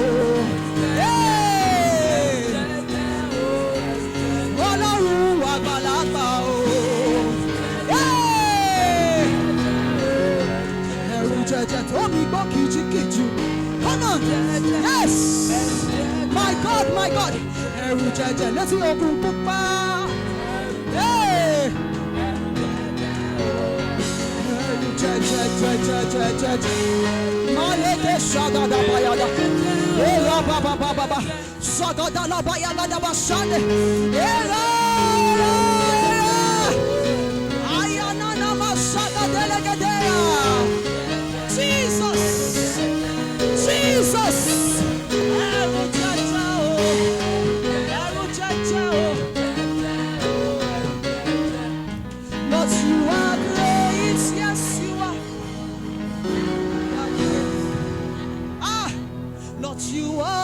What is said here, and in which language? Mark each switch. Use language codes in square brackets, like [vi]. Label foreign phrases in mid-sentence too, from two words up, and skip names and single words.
[yo] Ọlọ́run àgbàlagbà o. Erujeje tó mi gbọ́ kìjikìji. [en] Come on. Yes. My God, my God. [yo] Erujeje létí ogun pupa. Hey. Erujeje. Maleke shagada bayada. Ela baba baba. Sagada la bayada da basande. Ela. Ayana na masada delegedea. [en] Jesus. Jesus. Lord, you are great. Yes, you are. Lord, you are great.